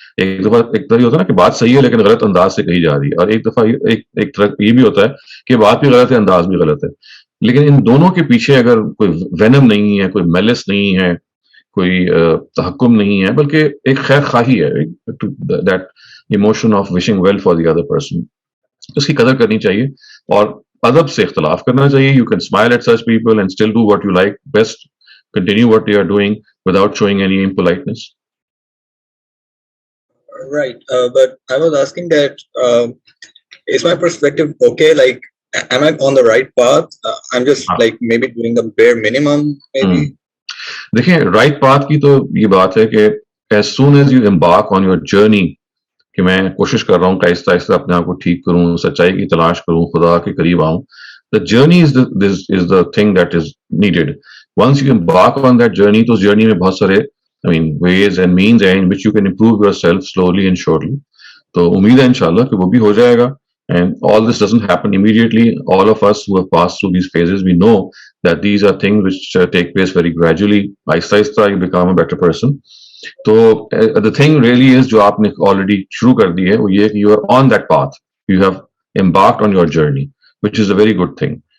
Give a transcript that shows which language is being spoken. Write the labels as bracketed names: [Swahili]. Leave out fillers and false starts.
[Urdu] ایک دفعہ ایک طرح ہوتا ہے نا کہ بات صحیح ہے لیکن غلط انداز سے کہی جا رہی ہے, اور ایک دفعہ ایک طرح یہ بھی ہوتا ہے کہ بات بھی غلط ہے, انداز بھی غلط ہے. لیکن ان دونوں کے پیچھے اگر کوئی وینم نہیں ہے, کوئی میلس نہیں ہے, کوئی تحکم نہیں ہے, بلکہ ایک خیر خواہی ہے, [English] that emotion of wishing well for the other person, [Urdu] اس کی قدر کرنی چاہیے اور ادب سے اختلاف کرنا چاہیے. [English] You can smile at such people and still do what you like best, continue what you are doing without showing any impoliteness. Right, but I was asking that is my perspective okay? Like, am I on the right path? I'm just like maybe doing the bare minimum maybe. [Urdu] دیکھیں right path کی تو یہ بات ہے کہ [English] as soon as you embark on your journey, [Urdu] کہ میں کوشش کر رہا ہوں کہ آہستہ آہستہ اپنے آپ کو ٹھیک کروں, سچائی کی تلاش کروں, خدا کے قریب آؤں. [English] The journey is the thing that is needed. Once you embark on that journey, [Urdu] تو اس جرنی میں بہت سارے [English] ways and means in which you can improve yourself slowly and surely. [Urdu] तो उम्मीद है इंशाल्लाह कि वो भी हो जाएगा. [English] And all this doesn't happen immediately. All of us who have passed through these phases, we know that these are things which take place very gradually. [Urdu] Aista aista [English] you become a better person. So the thing really is [Urdu] जो आपने already शुरू कर दी है वो ये कि [English] you are on that path. You have embarked on your journey, which is a very good thing.